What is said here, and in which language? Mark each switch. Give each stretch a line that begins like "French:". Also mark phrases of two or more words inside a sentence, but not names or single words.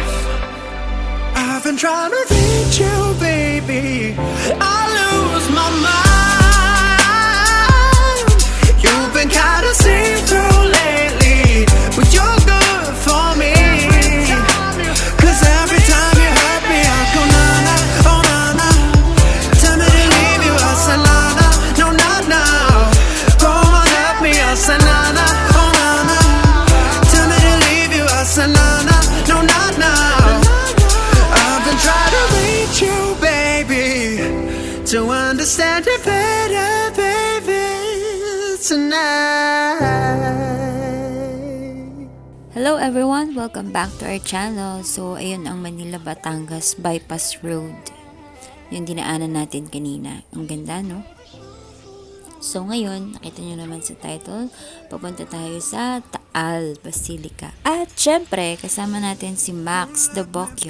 English: I've been trying to reach you, baby, I lose my mind. You've been kinda see-through lately, but you're good for me. Cause every time you hurt me, I go na-na, oh na-na. Tell me to leave you, I say na-na, no not now. Go on, hurt me, I say na-na, oh na-na. Tell me to leave you, I say na-na, no not now. I've been trying to reach you, baby, to understand you better, baby, tonight. Hello everyone! Welcome back to our channel. So,
Filipino: ayun ang Manila-Batangas Bypass Road. Yung dinaanan natin kanina. Ang ganda, no? So, ngayon, nakita nyo naman sa title, papunta tayo sa Taal Basilica. At, syempre, kasama natin si Max the Bokyo.